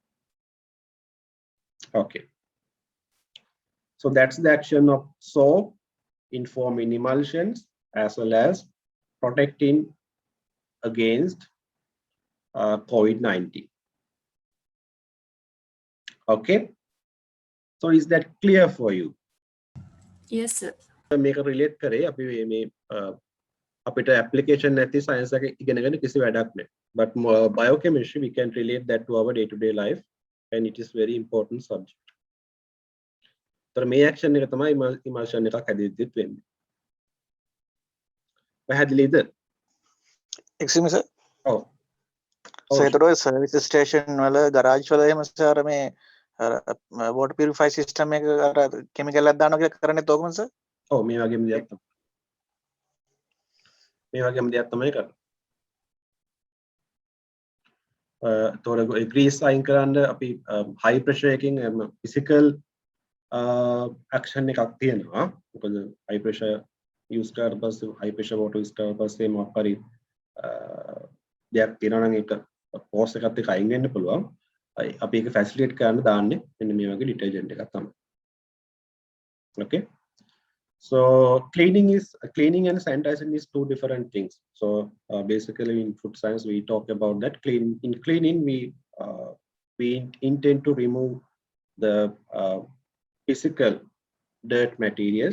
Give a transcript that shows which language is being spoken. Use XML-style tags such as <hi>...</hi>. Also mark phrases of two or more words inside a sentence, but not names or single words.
<en>Okay, so that's the action of soap in forming emulsions as well as protecting against COVID-19. Okay, so is that clear for you? Yes, sir.</en> <si>මේක රිලේට් කරේ අපි මේ අපිට application නැති science එක ඉගෙනගෙන කිසි වැඩක් නැහැ.</si> <en>But biochemistry we can relate that to our day-to-day life and it is very important subject.</en> <si>तर මේ action එක තමයි emulsion එකක් හැදෙද්දිත් වෙන්නේ. පැහැදිලිද?</si> <en>excuse me sir.</en> <si>ඔව්. so ඒතර ඔය</si> <en>service station</en> <si>වල garage වල එහෙම සර් මේ</si> <en>water purify system</en> <si>එක අර chemical එකක් දානවා කියලා කරන්නේ තෝකම සර්? ඔව් මේ වගේම දෙයක් තමයි. මේ වගේම දෙයක් තමයි කරන්නේ. තොර grease අයින් කරන්න අපි</si> <en>high pressure</en> <si>එකකින්</si> <en>physical action</en> <si>එකක් තියෙනවා. මොකද</si> <en>high pressure use</en> <si>කරලා පස්සේ</si> <en>high pressure water use</en> <si>කරලා පස්සේ මොකක් හරි දෙයක් තියෙනවා නම් ඒක force එකත් එක්ක අයින් වෙන්න පුළුවන්. අපි ඒක facilitate කරන්න දාන්නේ මෙන්න මේ වගේ detergent එකක් තමයි.</si> <en>Okay, so cleaning and sanitizing is two different things. So basically in food science we talk about that. In cleaning we intend to remove the physical dirt materials.</en>